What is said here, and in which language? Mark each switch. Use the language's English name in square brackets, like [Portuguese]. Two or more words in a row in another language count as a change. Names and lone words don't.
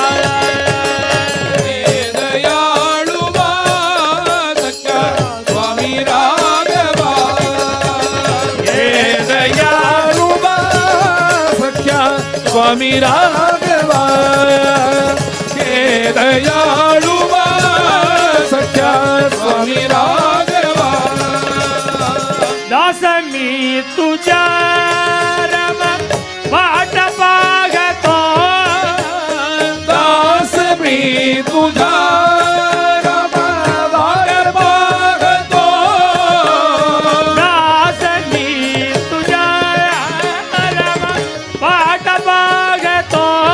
[Kannada] ಹೇ ದಯಾಳುವ ಸತ್ಯ ಸ್ವಾಮಿ ರಾಘವ ಹೇ ದಯಾಳುವ ಸತ್ಯ ಸ್ವಾಮಿ ರಾಘವ ಹೇ ದಯಾಳುವ ಸತ್ಯ ಸ್ವಾಮಿ ರಾಘವ [Marathi] दास मी तुझ्या रम वाट पाहतो दास मी तुझा रम वाट पाहतो दास मी तुझ्या रम वाट पाहतो